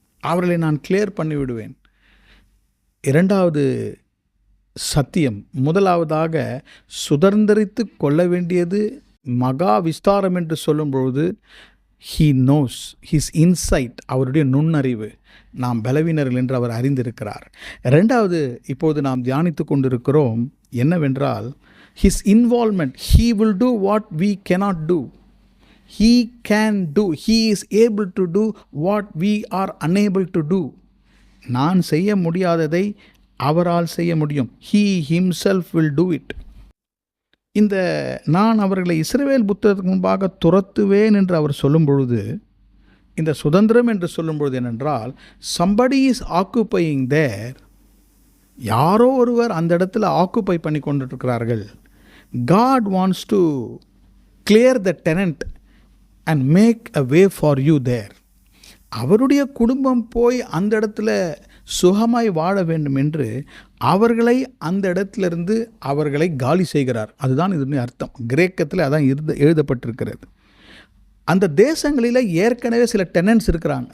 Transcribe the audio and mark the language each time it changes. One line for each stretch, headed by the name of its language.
Tamil: அவர்களை நான் கிளியர் பண்ணிவிடுவேன். 2வது சத்தியம், முதலாவதாக சுதந்திரித்து கொள்ள வேண்டியது மகா விஸ்தாரம் என்று சொல்லும் பொழுது
English: he knows his insight,
Tamil: அவருடைய நுண்ணறிவு. நாம் பலவீனர்கள் என்று அவர் அறிந்திருக்கிறார். 2வது இப்போது நாம் தியானித்து கொண்டிருக்கிறோம் என்னவென்றால்,
English: his involvement. He will do what we cannot do. He can do. He is able to do what we are unable to do.
Tamil: நான் செய்ய முடியாததை அவரால் செய்ய முடியும்.
English: He himself will do it.
Tamil: இந்த நான் அவர்களை இஸ்ரவேல் புத்திரருக்கு முன்பாக துரத்துவேன் என்று அவர் சொல்லும் பொழுது, இந்த சுதந்திரம் என்று சொல்லும் பொழுது என்னென்றால்,
English: somebody is occupying there.
Tamil: யாரோ ஒருவர் அந்த இடத்துல ஆக்குப்பை பண்ணி கொண்டிருக்கிறார்கள்.
English: God wants to clear the tenant and make a way for you there.
Tamil: அவருடைய குடும்பம் போய் அந்த இடத்துல சுகமாய் வாழ வேண்டும் என்று அவர்களை அந்த இடத்திலிருந்து அவர்களை காலி செய்கிறார். அதுதான் இதனுடைய அர்த்தம். கிரேக்கத்தில் அதான் எழுதப்பட்டிருக்கிறது. அந்த தேசங்களில் ஏற்கனவே சில டெனன்ட்ஸ் இருக்கிறாங்க.